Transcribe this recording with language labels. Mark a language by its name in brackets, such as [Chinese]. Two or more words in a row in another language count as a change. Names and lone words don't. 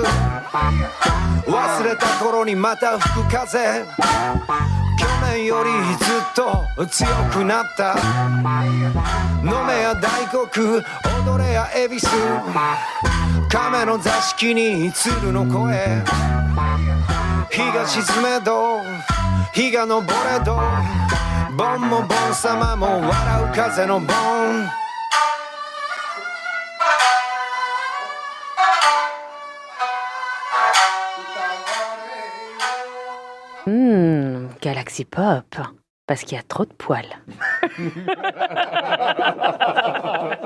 [Japanese] 忘れた頃にまた吹く風去年よりずっと強くなった飲めや大黒踊れや恵比寿亀の座敷に鶴の声日が沈めど日が昇れど盆も盆様も笑う風の盆 [French] Galaxy Pop, parce qu'il y a trop de poils.